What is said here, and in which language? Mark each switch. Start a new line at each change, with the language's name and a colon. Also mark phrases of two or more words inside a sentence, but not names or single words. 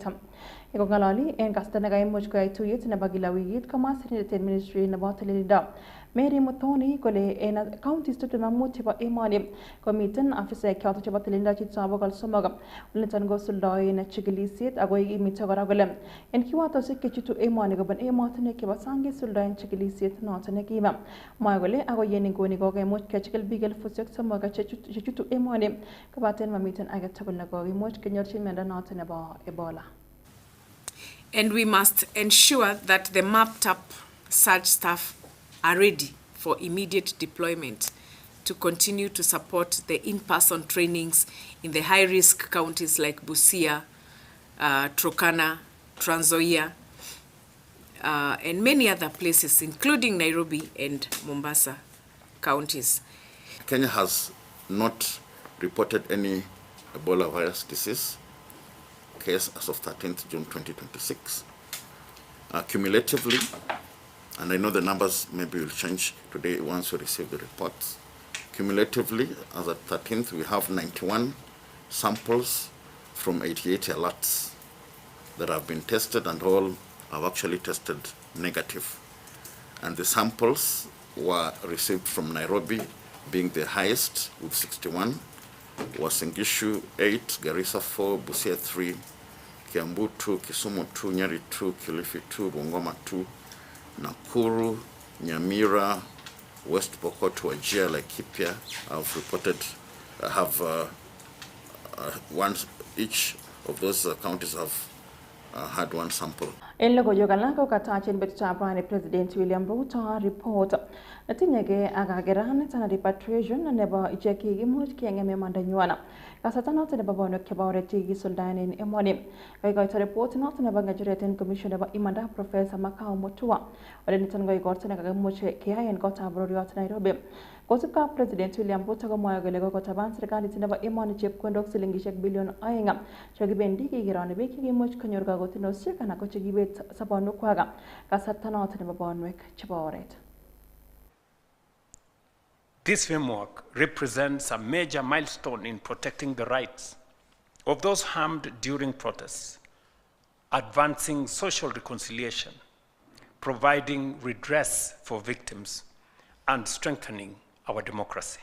Kalenjin: Kong'ololi en kasarta nekaimuch koyai tuyet nebo kila wikit komwa sirindet en ministry nebo tililindo Mary Muthoni kole en counties 25 chebo emoni komiten afisaek choton chebo tililindo chito 300 niton kosuldoen chikilisiet ako ikimite kora kole en kiwatosiek chechutu emoni kobun emotinwek chebo sang kesuldoen chikilisiet noton nekima. Mwae kole ako yen nguni kokemuch kechikil biik 3,000 chechutu emoni kobaten mamiten age tugul nekokimuch kenyorchi miondo noton nebo Ebola.
English: And we must ensure that the mapped up surge staff are ready for immediate deployment to continue to support the in-person trainings in the high-risk counties like Busia, Turkana, Trans Nzoia, and many other places, including Nairobi and Mombasa counties. Kenya has not reported any Ebola virus disease case as of 13th June 2026. Cumulatively, and I know the numbers maybe will change today once we receive the reports. Cumulatively, as at 13th, we have 91 samples from 88 alerts that have been tested, and all have actually tested negative. And the samples were received from Nairobi, being the highest with 61, Uasin Gishu 8, Garissa 4, Busia 3, Kiambu 2, Kisumu 2, Nyeri 2, Kilifi 2, Bungoma 2, Nakuru, Nyamira, West Pokot, Wajir, Laikipia have reported, each of those counties have had one sample.
Kalenjin: En logoiwek alak kokatachen betutab rani President William Ruto report netinyegei ak kakeranet anan repatriation nebo ichek kikimuch keng'em imandanywan. Kasarta noton nebo bonwek chebo oret chekikisuldaen en emoni. Koikoito report noton nebo ng'echeret en commission nebo imanda Professor Makau Mutua. Ole niton ko igorto nekakimuch keyai en kotab bororiot Nairobi. Kosubkei ak President William Ruto komwoe kole kokotaban serikalit nebo emoni chepkondok silingisiek bilion 2 chekibendi kekeroni biik chekimuch konyor kakotinosiek anan ko chekibet sobonwekwak kasarta noton nebo bonwek chebo oret.
English: This framework represents a major milestone in protecting the rights of those harmed during protests, advancing social reconciliation, providing redress for victims, and strengthening our democracy.